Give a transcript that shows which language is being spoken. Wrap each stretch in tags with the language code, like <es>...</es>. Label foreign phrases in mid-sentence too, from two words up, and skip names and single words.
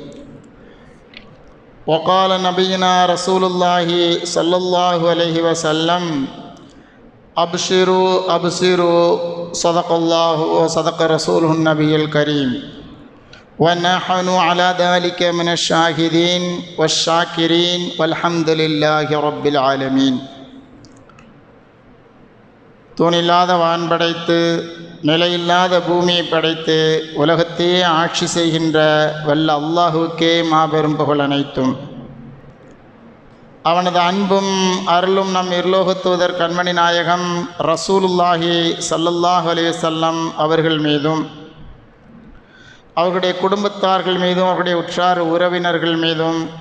<ar>وقال نبينا رسول الله صلى الله عليه وسلم أبشروا أبصروا صدق الله وصدق رسوله النبي الكريم، ونحن على ذلك من الشاهدين والشاكرين والحمد لله رب العالمين.</ar> <ta>தூணில்லாத வான் படைத்து நிலையில்லாத பூமியை படைத்து உலகத்தையே ஆட்சி செய்கின்ற வல்ல அல்லாஹுக்கே மாபெரும் புகழ் அனைத்தும். அவனது அன்பும் அருளும் நம் இருலோகத்தூதர் கண்மணி நாயகம் ரசூலுல்லாஹி</ta> <ar>صلى الله عليه وسلم</ar> <ta>அவர்கள் மீதும், அவர்களுடைய குடும்பத்தார்கள் மீதும், அவர்களுடைய உற்றார் உறவினர்கள் மீதும்,</ta>